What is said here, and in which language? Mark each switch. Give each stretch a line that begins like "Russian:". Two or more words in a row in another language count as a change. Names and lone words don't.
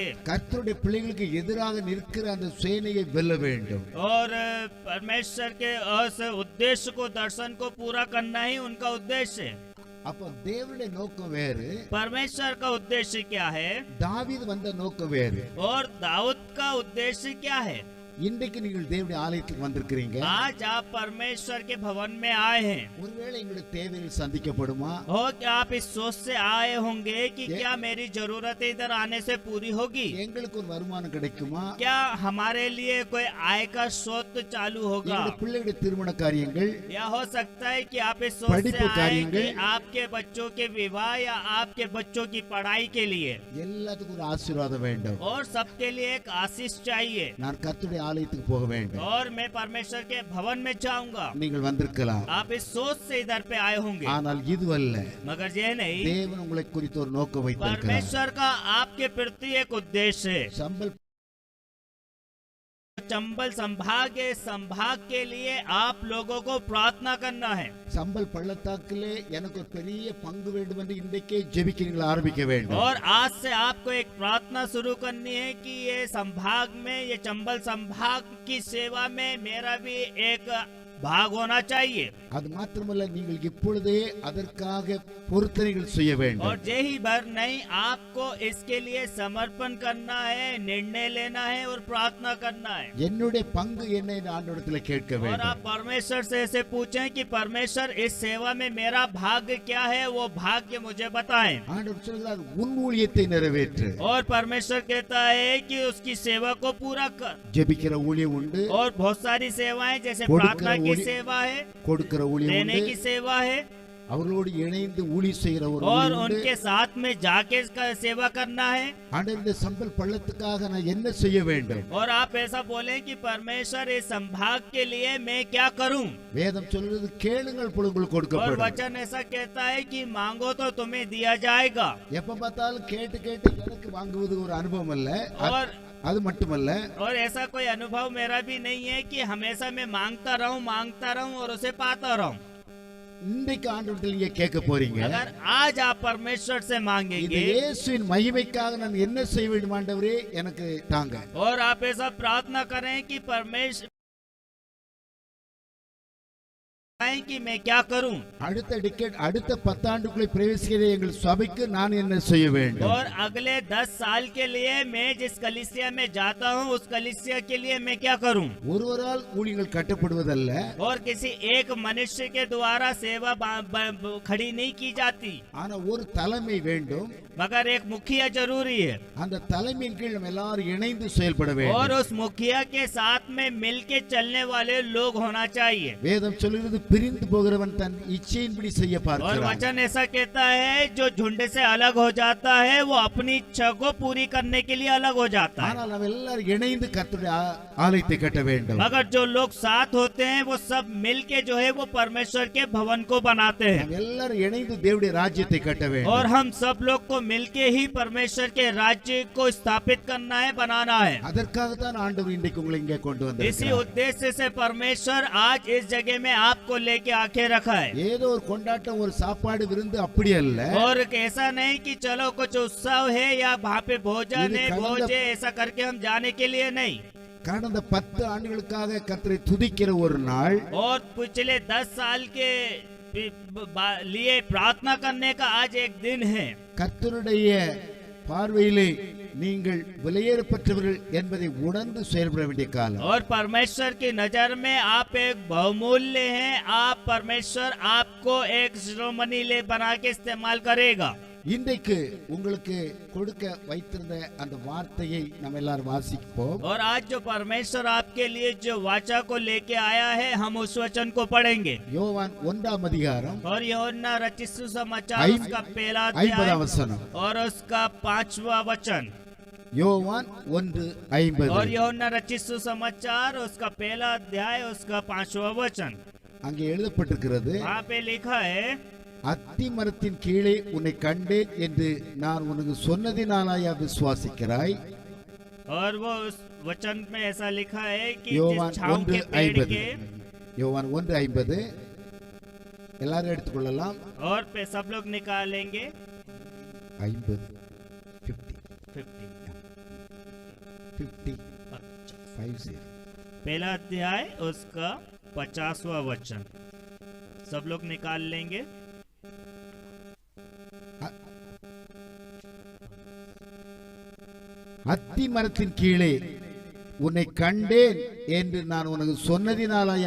Tamil: கர்த்தருடைய பிள்ளைகளுக்கு எதிராக நிற்கிற அந்த சேனையை வெல்ல வேண்டும்.
Hindi: और परमेश्वर के उस उद्देश्य को, दर्शन को पूरा करना ही उनका उद्देश्य है।
Tamil: அப்ப தேவனுடைய நோக்கம் வேறு,
Hindi: परमेश्वर का उद्देश्य क्या है
Tamil: தாவீது வந்த நோக்கம் வேறு.
Hindi: और दाऊद का उद्देश्य क्या है।
Tamil: இன்றைக்கு நீங்கள் தேவனுடைய ஆலயத்துக்கு வந்திருக்கிறீங்க.
Hindi: आज आप परमेश्वर के भवन में आए हैं।
Tamil: ஒருவேளை எங்களுடைய தேவைகள் சந்திக்கப்படுமா?
Hindi: हो क्या आप इस सोच से आए होंगे कि क्या मेरी जरूरत इधर आने से पूरी होगी,
Tamil: எங்களுக்கு ஒரு வருமானம் கிடைக்குமா?
Hindi: क्या हमारे लिए कोई आय का स्रोत चालू होगा,
Tamil: எங்களுடைய பிள்ளைகளுடைய திருமண காரியங்கள்,
Hindi: या हो सकता है कि आप इस सोच से
Tamil: படிப்பு
Hindi: आए कि
Tamil: காரியங்கள்,
Hindi: आपके बच्चों के विवाह या आपके बच्चों की पढ़ाई के लिए,
Tamil: எல்லாத்துக்கும் ஒரு ஆசீர்வாதம் வேண்டும்.
Hindi: और सबके लिए एक आशीष चाहिए।
Tamil: நான் கர்த்தருடைய ஆலயத்துக்கு போக வேண்டும்.
Hindi: और मैं परमेश्वर के भवन में जाऊंगा।
Tamil: நீங்கள் வந்திருக்கலாம்.
Hindi: आप इस सोच से इधर पे आए होंगे,
Tamil: ஆனால் இது அல்ல.
Hindi: मगर ये नहीं,
Tamil: தேவன் உங்களை குறித்து ஒரு நோக்கம் வைத்திருக்கிறார்.
Hindi: परमेश्वर का आपके प्रति एक उद्देश्य है।
Tamil: சம்பல்
Hindi: चंबल संभाग के लिए आप लोगों को प्रार्थना करना है।
Tamil: சம்பல் பள்ளத்தாக்கிலே எனக்கு ஒரு பெரிய பங்கு வேண்டும் என்று இன்றைக்கே ஜெபிக்க நீங்கள் ஆரம்பிக்க வேண்டும்.
Hindi: और आज से आपको एक प्रार्थना शुरू करनी है कि ये संभाग में, ये चंबल संभाग की सेवा में मेरा भी एक भाग होना चाहिए।
Tamil: அது மாத்திரமல்ல, நீங்கள் இப்பொழுதே அதற்காக பொருத்தனைகள் செய்ய
Hindi: और
Tamil: வேண்டும்.
Hindi: यही भर नहीं, आपको इसके लिए समर्पण करना है, निर्णय लेना है और प्रार्थना करना है।
Tamil: என்னுடைய பங்கு என்ன என்று ஆண்டவரிடத்தில் கேட்க
Hindi: और
Tamil: வேண்டும்.
Hindi: आप परमेश्वर से ऐसे पूछें कि परमेश्वर इस सेवा में मेरा भाग्य क्या है, वो भाग्य मुझे बताएं।
Tamil: ஆண்டவர் சொல்கிறார், உன் ஊழியத்தை நிறைவேற்று.
Hindi: और परमेश्वर कहता है कि उसकी सेवा को पूरा कर।
Tamil: ஜெபிக்கிற ஊழியம் உண்டு,
Hindi: और बहुत सारी सेवाएं, जैसे
Tamil: கொடுக்கிற
Hindi: प्रार्थना की
Tamil: ஊழியம்,
Hindi: सेवा है,
Tamil: கொடுக்கிற ஊழியம்
Hindi: देने
Tamil: உண்டு,
Hindi: की सेवा है,
Tamil: அவர்களோடு இணைந்து ஊழியம் செய்கிற ஒரு
Hindi: और
Tamil: ஊழியம் உண்டு.
Hindi: उनके साथ में जाके इसका सेवा करना है।
Tamil: ஆண்டவர், இந்த சம்பல் பள்ளத்துக்காக நான் என்ன செய்ய வேண்டும்?
Hindi: और आप ऐसा बोले कि परमेश्वर इस संभाग के लिए मैं क्या करूं?
Tamil: வேதம் சொல்கிறது, கேளுங்கள் பொழுது உங்களுக்கு
Hindi: और
Tamil: கொடுக்கப்படும்.
Hindi: वचन ऐसा कहता है कि मांगो तो तुम्हें दिया जाएगा।
Tamil: எப்ப பார்த்தாலும் கேட்டு கேட்டு எனக்கு வாங்குவது ஒரு அனுபவம் அல்ல.
Hindi: और
Tamil: அது மட்டுமல்ல,
Hindi: और ऐसा कोई अनुभव मेरा भी नहीं है कि हमेशा मैं मांगता रहूं और उसे पाता रहूं।
Tamil: இன்றைக்கு ஆண்டவரிடத்தில் நீங்க கேட்க போறீங்க,
Hindi: अगर आज आप परमेश्वर से
Tamil: இந்த
Hindi: मांगेंगे
Tamil: இயேசுவின் மகிமைக்காக நான் என்ன செய்ய வேண்டும் ஆண்டவரே, எனக்கு தாங்க.
Hindi: और आप ऐसा प्रार्थना करें कि परमेश्वर कि मैं क्या करूं,
Tamil: அடுத்த டிக்கெட், அடுத்த 10 ஆண்டுக்குள்ளே பிரவேசிக்கிற எங்கள் சபைக்கு நான் என்ன செய்ய வேண்டும்?
Hindi: और अगले 10 साल के लिए मैं जिस कलीसिया में जाता हूं उस कलीसिया के लिए मैं क्या करूं।
Tamil: ஒருவரால் ஊழியங்கள் கட்டப்படுவதல்ல,
Hindi: और किसी एक मनुष्य के द्वारा सेवा खड़ी नहीं की जाती,
Tamil: ஆனா ஒரு தலைமை வேண்டும்.
Hindi: मगर एक मुखिया जरूरी है।
Tamil: அந்த தலைமையின் கீழ் நம்ம எல்லாரும் இணைந்து செயல்பட வேண்டும்.
Hindi: और उस मुखिया के साथ में मिलके चलने वाले लोग होना चाहिए।
Tamil: வேதம் சொல்கிறது, பிரிந்து போகிறவன் தன் இச்சையின்படி செய்ய
Hindi: और
Tamil: பார்க்கிறான்.
Hindi: वचन ऐसा कहता है, जो झुंड से अलग हो जाता है वो अपनी इच्छा को पूरी करने के लिए अलग हो जाता है।
Tamil: ஆனால் நம்ம எல்லாரும் இணைந்து கர்த்தருடைய ஆலயத்தை கட்ட வேண்டும்.
Hindi: मगर जो लोग साथ होते हैं वो सब मिलके जो है वो परमेश्वर के भवन को बनाते हैं।
Tamil: நாம் எல்லாரும் இணைந்து தேவனுடைய ராஜ்யத்தை கட்ட வேண்டும்.
Hindi: और हम सब लोग को मिलके ही परमेश्वर के राज्य को स्थापित करना है, बनाना है।
Tamil: அதற்காகத்தான் ஆண்டவர் இன்றைக்கு உங்களை இங்கே கொண்டு
Hindi: इसी
Tamil: வந்திருக்கிறார்.
Hindi: उद्देश्य से परमेश्वर आज इस जगह में आपको लेके आके रखा है।
Tamil: ஏதோ ஒரு கொண்டாட்டம், ஒரு சாப்பாடு, விருந்து அப்படி அல்ல.
Hindi: और ऐसा नहीं कि चलो कुछ उत्सव है या वहाँ पे भोजन है, भोज है, ऐसा करके हम जाने के लिए नहीं।
Tamil: கடந்த 10 ஆண்டுகளுக்காக கர்த்தரை துதிக்கிற ஒரு நாள்,
Hindi: और पिछले 10 साल के लिए प्रार्थना करने का आज एक दिन है।
Tamil: கர்த்தருடைய பார்வையிலே நீங்கள் விலையேறப்பட்டவர்கள் என்பதை உணர்ந்து செயல்பட வேண்டிய காலம்.
Hindi: और परमेश्वर की नजर में आप एक बहुमूल्य हैं। आप परमेश्वर आपको एक शिरोमणि ले बना के इस्तेमाल करेगा।
Tamil: இன்றைக்கு உங்களுக்கு கொடுக்க வைத்திருந்த அந்த வார்த்தையை நம்ம எல்லாரும் வாசிப்போம்.
Hindi: और आज जो परमेश्वर आपके लिए जो वाचा को लेके आया है, हम उस वचन को पढ़ेंगे।
Tamil: யோவான் 1ஆம் அதிகாரம்
Hindi: और यूहन्ना रचित सुसमाचार
Tamil: ஐ-
Hindi: उसका पहला
Tamil: 50ஆம்
Hindi: अध्याय
Tamil: வசனம்.
Hindi: और उसका 5वां वचन।
Tamil: யோவான் 1:50.
Hindi: और यूहन्ना रचित सुसमाचार उसका पहला अध्याय उसका 5वां वचन।
Tamil: அங்கே எழுதப்பட்டிருக்கிறது,
Hindi: वहाँ पे लिखा है,
Tamil: அத்தி மரத்தின் கீழே உன்னை கண்டேன் என்று நான் உனக்கு சொன்னதினாலயா விசுவாசிக்கிறாய்?
Hindi: और वो उस वचन में ऐसा लिखा है कि
Tamil: யோவான்
Hindi: जिस छाँव के पेड़
Tamil: 1:50.
Hindi: के,
Tamil: யோவான் 1:50 எல்லாரும் எடுத்துக்கொள்ளலாம்.
Hindi: और पे सब लोग निकालेंगे
Tamil: 50 50 50 50 50.
Hindi: पहला अध्याय उसका 50वां वचन। सब लोग निकाल लेंगे।
Tamil: அத்தி மரத்தின் கீழே உன்னை கண்டேன் என்று நான் உனக்கு சொன்னதினாலயா